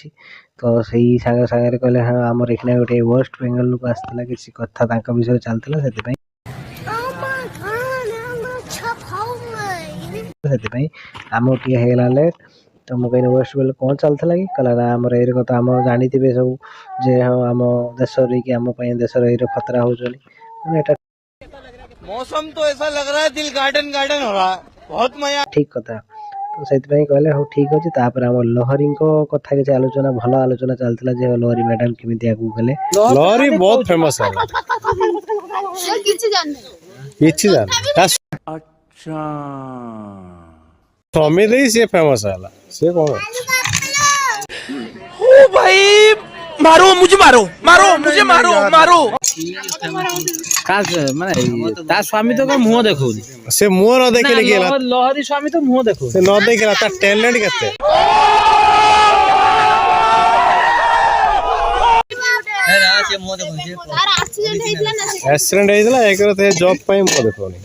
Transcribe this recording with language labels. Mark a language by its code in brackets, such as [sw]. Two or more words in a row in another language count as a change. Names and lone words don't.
[or] ତ ସେଇ ସାଙ୍ଗରେ କହିଲେ ହଁ ଆମର ଏଇଖିଣା ଗୋଟେ ୱେଷ୍ଟ ବେଙ୍ଗଲରୁ ଆସିଥିଲା, କିଛି କଥା ତାଙ୍କ ବିଷୟରେ ଚାଲିଥିଲା, ସେଥିପାଇଁ ଆମକୁ ଟିକେ ହେଇଗଲା ଲେଟ୍। ତ ମୁଁ କହିଲି ୱେଷ୍ଟ ବେଙ୍ଗଲ କ'ଣ ଚାଲିଥିଲା କି? କହିଲା ନା ଆମର ଏଇରେ କଥା ଆମ ଜାଣିଥିବେ ସବୁ ଯେ ହଁ ଆମ ଦେଶରେ କି ଆମ ପାଇଁ ଦେଶର ଏଇରେ ଖତରା ହେଉଛନ୍ତି। ମାନେ ଏଟା [hi] मौसम तो ऐसा लग रहा है दिल गार्डन गार्डन हो रहा है, बहुत मजा। [or] ଠିକ୍ କଥା। ତ ସେଥିପାଇଁ କହିଲେ ହଉ ଠିକ୍ ଅଛି। ତାପରେ ଆମ ଲହରୀଙ୍କ କଥା କିଛି ଆଲୋଚନା, ଭଲ ଆଲୋଚନା ଚାଲିଥିଲା ଯେ ଲହରୀ ମ୍ୟାଡାମ କେମିତି ଆଗକୁ ଗଲେ। ଲହରୀ ବହୁତ ଫେମସ ହେଲା। କିଛି ଜାଣି [hi] अच्छा [or] ସ୍ୱାମୀ ଦେଇ ସିଏ ଫେମସ ହେଲା। ସିଏ କ'ଣ [hi] ओ भाई मारो मुझे, मारो मुझे, मारो [or] ମାନେ ତା ସ୍ୱାମୀ ତ ମୁହଁ ଦେଖଉନି। ସେ ମୁହଁ ନ ଦେଖିଲେ କି ହେଲା? ଲହରୀ ସ୍ୱାମୀ ତ ମୁହଁ ଦେଖଉନି। ସେ ନ ଦେଖିଲା ତା ଟ୍ୟାଲେଣ୍ଟ କେତେ। ଆକ୍ସିଡେଣ୍ଟ ହେଇଥିଲା, ଏକରେ ସେ ଜବ୍ ପାଇଁ ମୁହଁ ଦେଖଉନି।